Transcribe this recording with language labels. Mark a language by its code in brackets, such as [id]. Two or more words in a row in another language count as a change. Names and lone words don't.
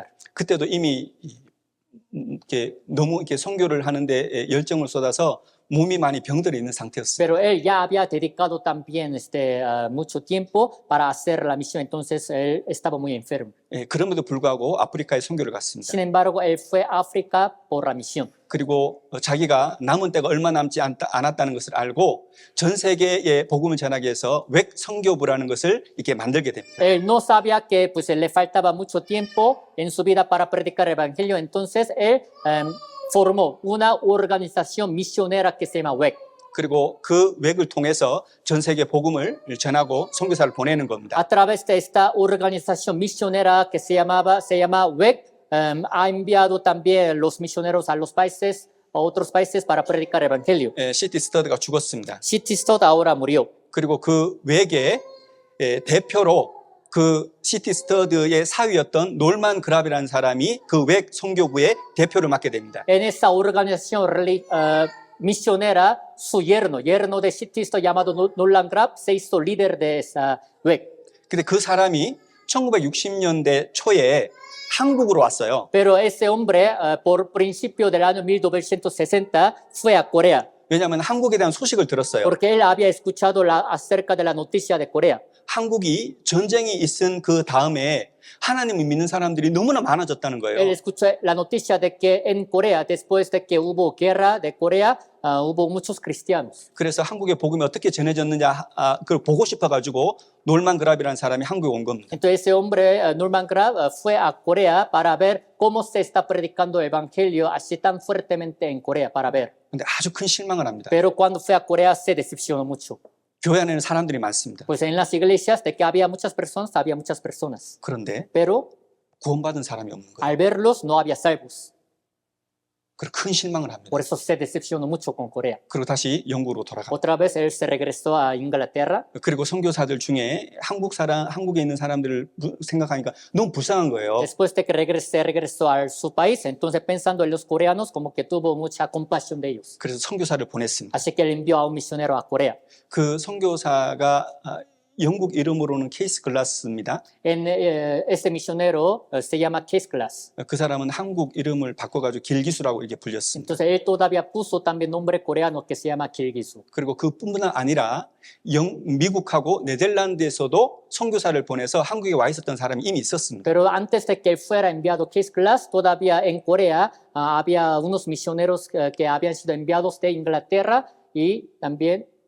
[ko] 그때도 이미 이렇게 너무 이렇게 선교를 하는데 열정을 쏟아서 몸이 많이 병들어 있는 상태였어요. [es] Pero él ya había dedicado también mucho tiempo para hacer la misión, entonces él estaba muy enfermo. [ko] 예, 그럼에도 불구하고 아프리카에 선교를 갔습니다. [es] Sin embargo, él fue a África por la misión. [ko] 그리고 자기가 남은 때가 얼마 남지 않았다는 것을 알고 전 세계에 복음을 전하기 위해서 웩 선교부라는 것을 이렇게 만들게 됩니다. [es] Él no sabía que pues, le faltaba mucho tiempo en su vida para predicar el evangelio, entonces él formó una organización misionera que se llama WEC. [ko] 그리고 그 웩을 통해서 전 세계 복음을 전하고 선교사를 보내는 겁니다. [es] A través de esta organización misionera que se llama WEC, ha enviado también los misioneros a los países, a otros países para predicar el evangelio. [ko] C.T. 스터드가 죽었습니다. [es] C.T. Studd ahora murió. [ko] 그리고 그 웩의 대표로 그 C.T. 스터드의 사위였던 놀만 그랍이라는 사람이 그 웩 선교부의 대표를 맡게 됩니다. [es] En esa organización misionera, su yerno de C.T. Studd llamado Nolan Grab, se hizo líder de esa WEC. [ko] 근데 그 사람이 1960년대 초에 한국으로 왔어요. [es] Pero ese hombre, por principio del año 1960, fue a Corea, [ko] 왜냐하면 한국에 대한 소식을 들었어요. [es] porque él había escuchado acerca de la noticia de Corea. [ko] 한국이 전쟁이 있은 그 다음에 하나님을 믿는 사람들이 너무나 많아졌다는 [es] Él [ko] 거예요. [es] escuchó la noticia de que en Corea, después de que hubo guerra de Corea, hubo muchos cristianos. [ko] 그래서 한국의 복음이 어떻게 전해졌느냐 그걸 보고 싶어가지고 놀만 그랍이라는 사람이 한국에 온 겁니다. [es] Entonces ese hombre, Norman Grab, fue a Corea para ver cómo se está predicando el evangelio así tan fuertemente en Corea, para ver. [ko] 근데 아주 큰 실망을 합니다. [es] Pero cuando fue a Corea se decepcionó mucho. [ko] 교회 안에는 사람들이 많습니다. [es] Pues en las iglesias de que había muchas personas. [ko] 그런데 [es] Pero [ko] 구원받은 사람이 없는 거예요. [es] al verlos no había salvos. [ko] 그리고 큰 실망을 합니다. [es] Por eso se decepcionó mucho con Corea. [ko] 그리고 다시 영국으로 돌아가. [es] Otra vez él se regresó a Inglaterra. [ko] 그리고 선교사들 중에 한국에 있는 사람들을 생각하니까 너무 불쌍한 거예요. [es] Después de que regresó a su país, entonces pensando en los coreanos, como que tuvo mucha compasión de ellos. [ko] 그래서 선교사를 보냈습니다. [es] Así que él envió a un misionero a Corea. [ko] 그 선교사가 영국 이름으로는 케이스 글라스입니다. [es] Ese misionero se llama Case Glass. [ko] 그 사람은 한국 이름을 바꿔가지고 길기수라고 이렇게 불렸습니다. [es] Entonces él todavía puso también nombre coreano que se llama Kilgisu. [ko] 그리고 그뿐만 아니라 미국하고 네덜란드에서도 선교사를 보내서 한국에 와 있었던 사람이 이미 있었습니다. [es] Pero antes de que él fuera enviado Case Glass, todavía en Corea había unos misioneros que habían sido enviados de Inglaterra y también